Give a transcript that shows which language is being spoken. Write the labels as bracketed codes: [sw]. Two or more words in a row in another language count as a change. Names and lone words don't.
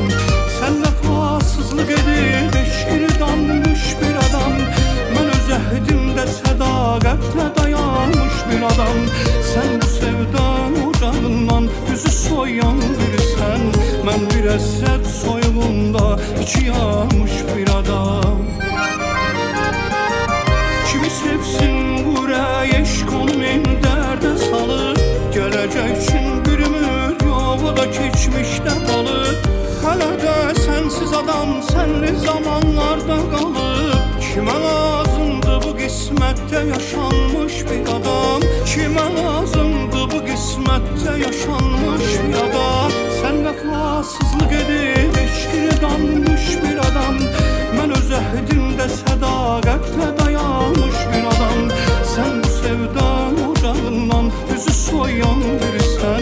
[tr] Sen vefasızlık edip eşkini danmış bir adam. [az] Ben öz əhdimdə sədaqətlə dayanmış bir adam. Sen bu sevda ocağından yüzü soyan birisən. Ben bir əsrət soyğunda içi yanmış bir adam. Kimi sevsin ürək eşq onu min dərdə salır. Gələcək üçün bir ümid yox, o da keçmişdə qalır. Hələ də sənsiz adam sənli zamanlarda qalır. Kimə lazımdı bu qismətdə yaşanmış bir adam? Kimə lazımdı bu qismətdə yaşanmış bir adam? [tr] Sen vefasızlık edip eşkini danmış bir adam. [az] Ben öz əhdimdə sədaqətlə dayanmış bir adam. Sen bu sevda ocağından yüzü soyan birisən.